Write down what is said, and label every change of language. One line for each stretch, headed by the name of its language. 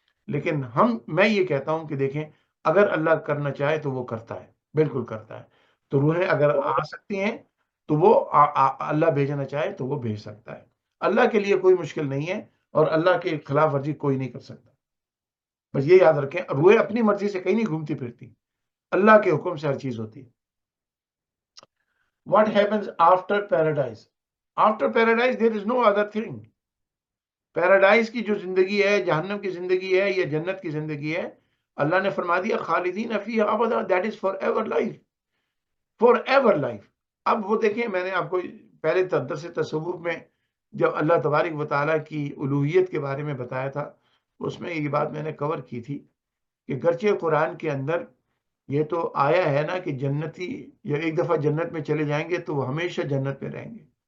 Urdu: لیکن میں یہ کہتا ہوں کہ دیکھیں اگر اللہ کرنا چاہے تو وہ کرتا ہے، بالکل کرتا ہے۔ تو روحیں اگر آ سکتی ہیں تو وہ اللہ بھیجنا چاہے تو وہ بھیج سکتا ہے، اللہ کے لیے کوئی مشکل نہیں ہے اور اللہ کے خلاف ورزی کوئی نہیں کر سکتا۔ بس یہ یاد رکھیں روحیں اپنی مرضی سے کہیں نہیں گھومتی پھرتی، اللہ کے حکم سے ہر چیز ہوتی ہے۔
English: What happens after paradise? After paradise there is no other thing.
Urdu: Paradise کی جو زندگی ہے، جہنم کی زندگی ہے یا جنت کی زندگی ہے، اللہ نے فرما دیا
Arabic: خالدین فیہا ابدا،
English: that is forever life,
Urdu: for ever life. اب وہ دیکھیں میں نے آپ کو پہلے درس تصوف میں جب اللہ تبارک و تعالیٰ کی الوہیت کے بارے میں بتایا تھا اس میں یہ بات میں نے کور کی تھی کہ گرچہ قرآن کے اندر یہ تو آیا ہے نا کہ جنتی یا ایک دفعہ جنت میں چلے جائیں گے تو وہ ہمیشہ جنت میں رہیں گے،